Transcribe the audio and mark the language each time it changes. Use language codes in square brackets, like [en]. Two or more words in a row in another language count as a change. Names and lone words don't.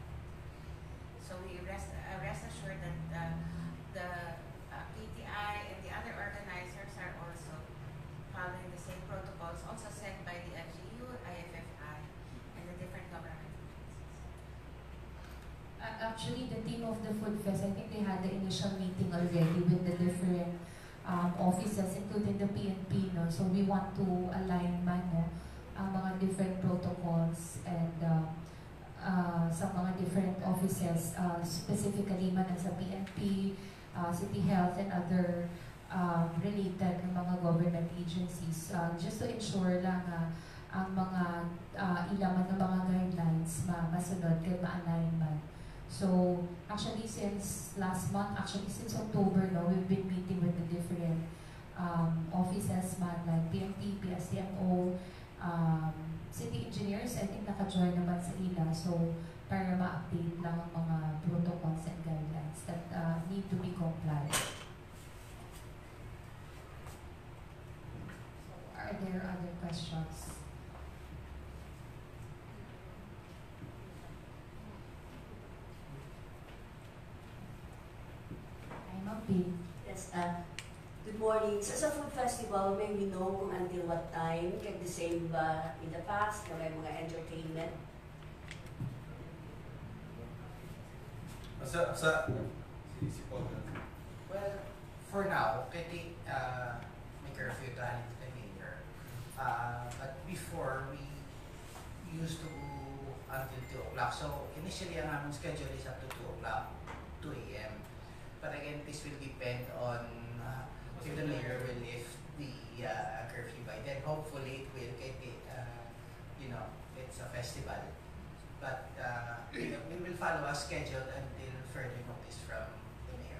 [en] So we rest assured that the KTI and the other organizers are also following the same protocols, also set by the LGU, IFFI, and the different government agencies. Actually, the team of the Food Fest, I think they had the initial meeting already with the different offices, including the PNP, no? So we want to align man, no, [hil] ang mga [en] different protocols and [hil] sa mga [en] different offices, specifically man sa PNP, City Health, and other related [hil] ng mga [en] government agencies, just to ensure [hil] lang ang mga ilaman ng mga [en] guidelines [hil] masunod kay ma-align man. [en] So, actually, since last month, since October, no, we've been meeting with the different offices man, like PNP, PSTMO, city engineers, I think [hil] naka-join naman sa ila. [en] So, [hil] para ma-update lang ang mga [en] protocols and guidelines that need to be complied. So, are there other questions? Yes, good morning. Sa food festival, may we know kung until what time? Like the same ba in the past [tl] na may mga [en] entertainment? Si Paul. Well, for now, [tl] kasi may curfew dahil to the mayor. [en] But before, we used to until 2 o'clock. So initially, [tl] ang aming [en] schedule is up to 2 o'clock, 2 a.m. But again, this will depend on if the mayor will lift the curfew by then. Hopefully, it will get it, it's a festival. But we will follow a schedule until further notice from the mayor.